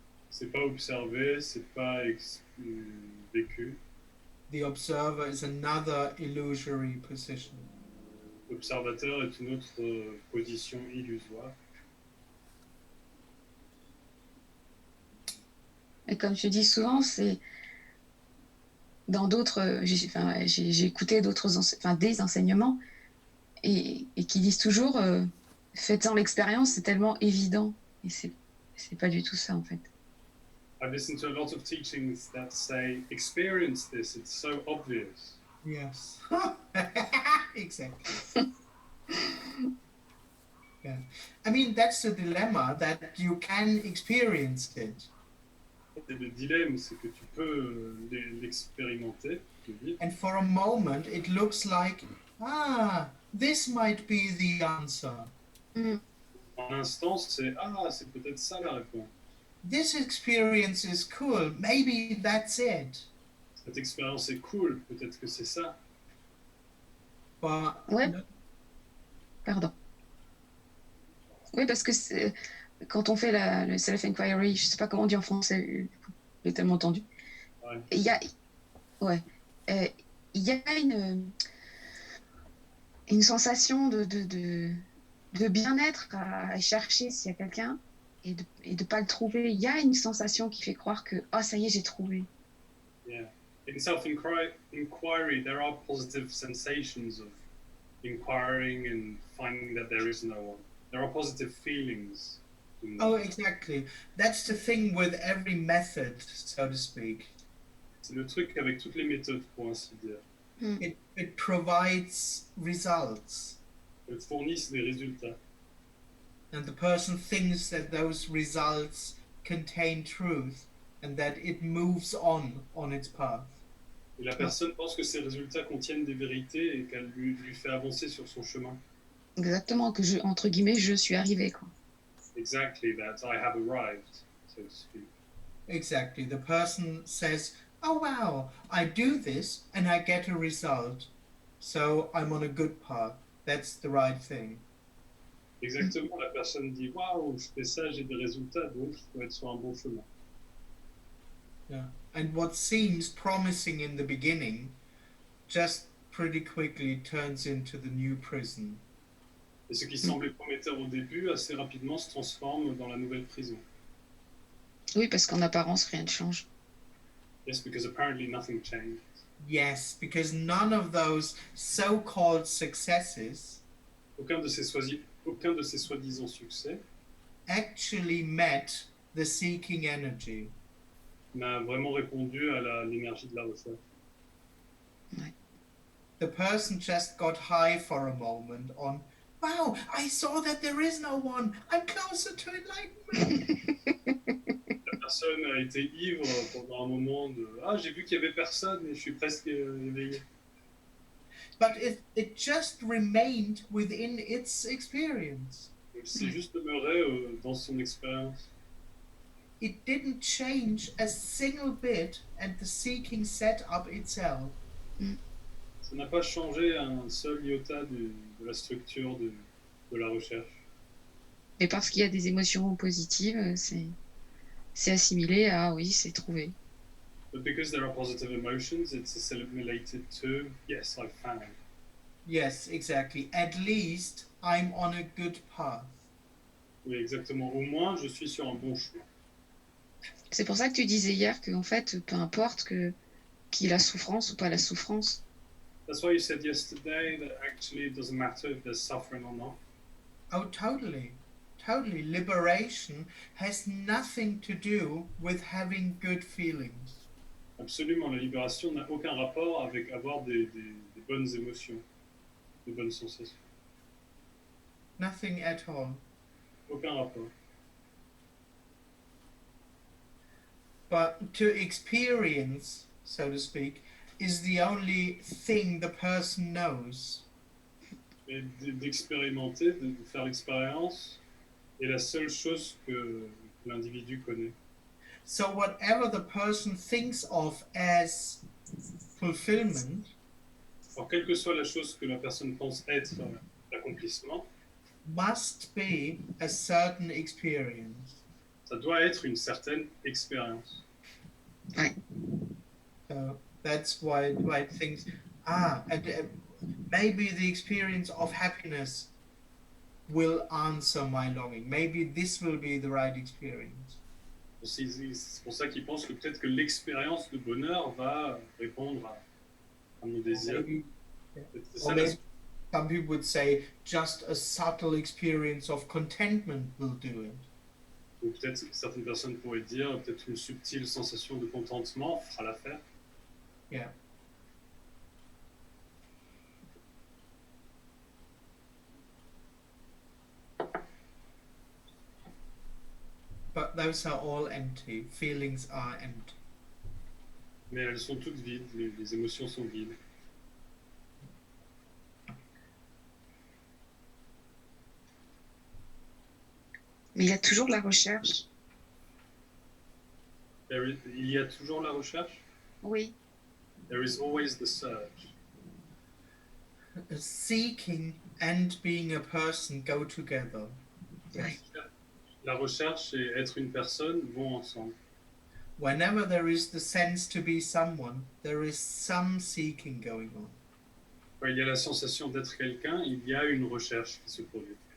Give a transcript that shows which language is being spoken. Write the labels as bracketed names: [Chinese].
[French] C'est pas observé, c'est pas vécu. [English] The observer is another illusory position. [French] L'observateur est une autre position illusoire. Et comme je dis souvent, c'est dans d'autres. J'ai écouté des enseignements et qui disent toujours faites-en l'expérience, c'est tellement évident. Et c'est pas du tout ça en fait. [English] I've listened to a lot of teachings that say, experience this, it's so obvious. Yes. Exactly. Yeah. I mean, that's the dilemma, that you can experience it. [French] Et le dilemme, c'est que tu peux l'expérimenter, le vivre, [English] And for a moment, it looks like, this might be the answer. Mm. [French] en instant, c'est c'est peut-être ça la réponse. [English] This experience is cool. Maybe that's it. [French] Cette expérience est cool, peut-être que c'est ça. [English] But [French] Ouais. Pardon. Oui, parce que quand on fait le self-inquiry, je sais pas comment on dit en français, j'ai tellement entendu. Ouais. Il y a, ouais, il y a une sensation de bien-être à chercher s'il y a quelqu'un et de pas le trouver. Il y a une sensation qui fait croire que ça y est, j'ai trouvé. [English] Yeah. In self-inquiry, there are positive sensations of inquiring and finding that there is no one. There are positive feelings. oh, exactly. That's the thing with every method, so to speak. [French] C'est le truc avec toutes les méthodes, pour ainsi dire. [English] It provides results. [French] Elles fournissent des résultats. [English] And the person thinks that those results contain truth and that it moves on its path. [French] Et la personne pense que ces résultats contiennent des vérités et qu'elle lui fait avancer sur son chemin. Exactement, que entre guillemets, je suis arrivé, quoi. [English] Exactly, that I have arrived, so to speak. Exactly. The person says, oh wow, I do this and I get a result. So I'm on a good path. That's the right thing. [French] Exactement, la personne dit waouh, je fais ça, j'ai des résultats, donc je dois être sur un bon chemin. [English] Yeah. And what seems promising in the beginning just pretty quickly turns into the new prison. [French] Et ce qui semblait prometteur au début, assez rapidement se transforme dans la nouvelle prison. Oui, parce qu'en apparence, rien ne change. [English] Yes, because apparently nothing changed. Yes, because none of those so-called successes [French] Aucun de ces soi-disant succès [English] actually met the seeking energy. [French] n'a vraiment répondu à l'énergie de la recherche. Ouais. [English] The person just got high for a moment on, wow, I saw that there is no one. I'm closer to enlightenment. [French] La personne a été ivre pendant un moment de j'ai vu qu'il y avait personne et je suis presque éveillé. [English] But it just remained within its experience. [French] C'est juste demeuré dans son expérience. [English] it didn't change a single bit and the seeking setup itself. [French] Ça n'a pas changé un seul iota de la structure de la recherche. Mais parce qu'il y a des émotions positives, c'est assimilé à oui, c'est trouvé. [English] But because there are positive emotions, it's assimilated to, yes, I found. Yes, exactly. At least I'm on a good path. [French] Oui, exactement. Au moins, je suis sur un bon chemin. C'est pour ça que tu disais hier qu'en fait, peu importe qu'il y ait la souffrance ou pas la souffrance, [English] That's why you said yesterday that actually it doesn't matter if there's suffering or not. Oh, totally. Totally. Liberation has nothing to do with having good feelings. [French] Absolument, la libération n'a aucun rapport avec avoir des bonnes émotions, des bonnes sensations. [English] Nothing at all. [French] Aucun rapport. [English] But to experience, so to speak, is the only thing the person knows. [French] Et d'expérimenter, de faire l'expérience, est la seule chose que l'individu connaît. [English] So whatever the person thinks of as fulfillment [French] Alors, quelle que soit la chose que la personne pense être l'accomplissement, [English] must be a certain experience. [French] ça doit être une certaine expérience. [English] So that's why things and maybe the experience of happiness will answer my longing. Maybe this will be the right experience. [French] C'est pour ça qu'ils pensent que peut-être que l'expérience de bonheur va répondre à mon désir. [English] Maybe, [French] C'est [English] or [French] ça [English] maybe some people would say just a subtle experience of contentment will do it. [French] Ou peut-être certaines personnes pourraient dire peut-être une subtile sensation de contentement fera l'affaire. [English] Yeah. But those are all empty. Feelings are empty. [French] Mais elles sont toutes vides, les émotions sont vides. mais il y a toujours la recherche. Il y a toujours la recherche. Oui. [English] There is always the search. Seeking and being a person go together. Yes. [French] La recherche et être une personne vont ensemble. [English] Whenever there is the sense to be someone, there is some seeking going on. [French] Quand il y a la sensation d'être quelqu'un, il y a une recherche qui se produit.